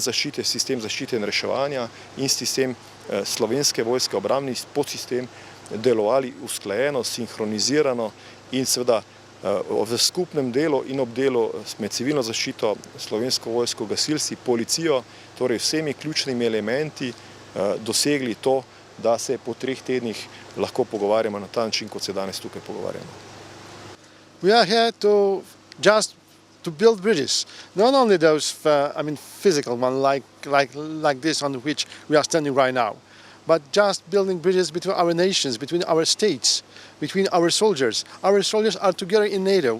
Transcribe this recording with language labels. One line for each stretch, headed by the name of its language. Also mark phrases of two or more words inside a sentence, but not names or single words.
Slovenian: zaščite, sistem zaščite in reševanja in sistem Slovenske vojske, obrambni podsistem, delovali usklajeno, sinhronizirano in seveda v skupnem delu in ob delu med civilno zaščito, Slovensko vojsko, gasilci, policijo, torej vsemi ključnimi elementi dosegli to, da se po 3 tednih lahko pogovarjamo na ta način, kot se danes tukaj pogovarjamo.
English: We are here just to build bridges, not only those, physical ones like this on which we are standing right now, but just building bridges between our nations, between our states, between our soldiers. Our soldiers are together in NATO.